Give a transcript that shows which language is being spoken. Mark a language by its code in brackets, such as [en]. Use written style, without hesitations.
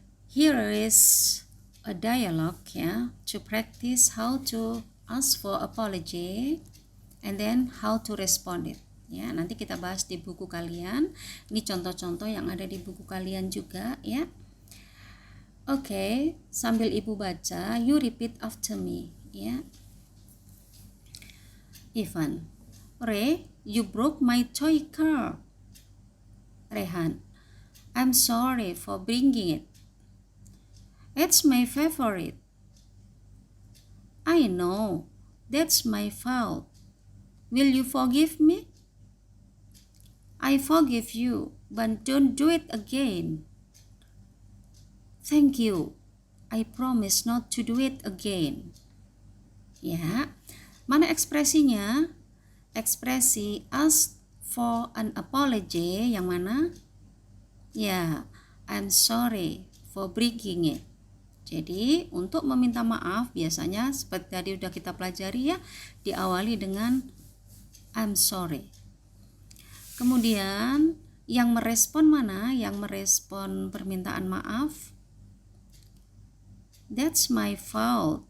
[en] Here is a dialogue, ya, to practice how to ask for apology and then how to respond it. [id] Ya, nanti kita bahas di buku kalian. Ini contoh-contoh yang ada di buku kalian juga, ya. Oke, sambil ibu baca, [en] you repeat after me, [id] ya. [en] Ivan, Ray, you broke my toy car. Rehan, I'm sorry for bringing it. It's my favorite. I know, that's my fault. Will you forgive me? I forgive you, but don't do it again. Thank you. I promise not to do it again. [id] Ya, mana ekspresinya? Ekspresi [en] ask for an apology [id] yang mana? [en] Ya, I'm sorry for breaking it. [id] Jadi, untuk meminta maaf biasanya seperti tadi udah kita pelajari, ya, diawali dengan [en] I'm sorry. [id] Kemudian yang merespon mana? Yang merespon permintaan maaf, [en] that's my fault.